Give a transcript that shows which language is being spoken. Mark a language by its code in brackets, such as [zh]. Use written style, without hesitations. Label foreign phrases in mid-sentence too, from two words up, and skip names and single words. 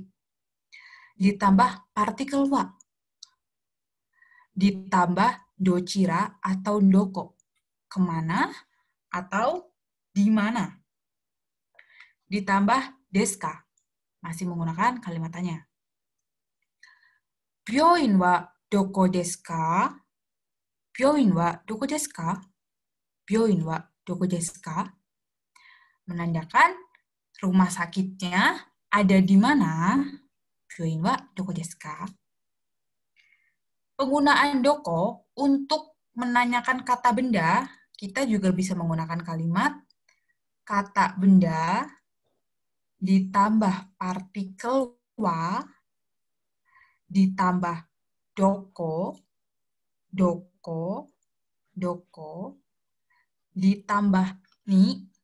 [id] Ditambah partikel wa. Ditambah dochira atau doko. Kemana atau di mana. Ditambah deska. Masih menggunakan kalimat tanya. [ja] 病院はどこですか? 病院はどこですか？病院はどこですか? [id] Menandakan rumah sakitnya ada di mana? [ja] 病院はどこですか? [id] Penggunaan doko untuk menanyakan kata benda, kita juga bisa menggunakan kalimat kata benda ditambah partikel wa, ditambah doko, ditambah ni.